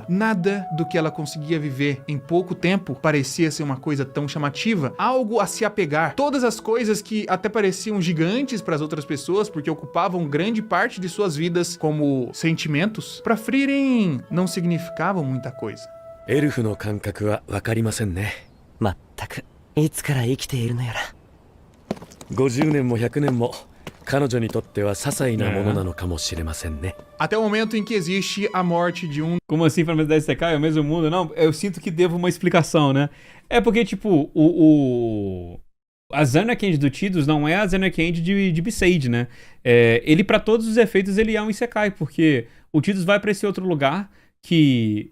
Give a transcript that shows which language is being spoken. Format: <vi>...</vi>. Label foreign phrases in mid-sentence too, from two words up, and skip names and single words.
<pt>Nada do que ela conseguia viver em pouco tempo parecia ser uma coisa tão chamativa, algo a se apegar. Todas as coisas que até pareciam gigantes para as outras pessoas, porque ocupavam grande parte de suas vidas, como sentimentos, para Frieren não significavam muita coisa.</pt> <ja>エルフの感覚はわかりませんね。まったく、いつから生きているのやら。 50年も100年も彼女にとっては些細なものなのかもしれませんね。</ja> <pt>Até o momento em que existe a morte de um Como assim, Final Fantasy X é o mesmo mundo? Não, eu sinto que devo uma explicação, né? É porque, tipo, a Zanarkand do Tidus não é a Zanarkand de Besaid, né? Ele, pra todos os efeitos, ele é um Isekai, porque o Tidus vai pra esse outro lugar que...</pt>